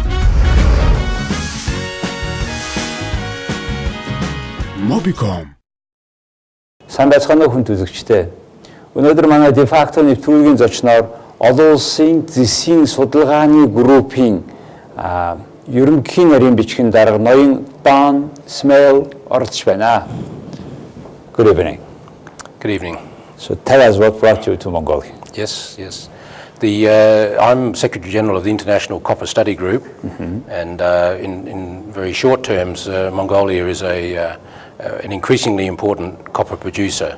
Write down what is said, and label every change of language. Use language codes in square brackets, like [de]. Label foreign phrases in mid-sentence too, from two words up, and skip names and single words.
[mn] Mobicom. Сайн байцгаана уу хүнд үзэгчдээ. Өнөөдөр манай дефакто нэвтрүүлгийн зочноор Олон улсын Зэсийн судалгааны группийн Ерөнхий нарийн бичгийн дарга ноён Смale оролцож байна. [en] Good evening. Good evening. So tell us what brought you to Mongolia. Yes. I'm Secretary General of the International Copper Study Group, and in very short terms, Mongolia is an increasingly important copper producer.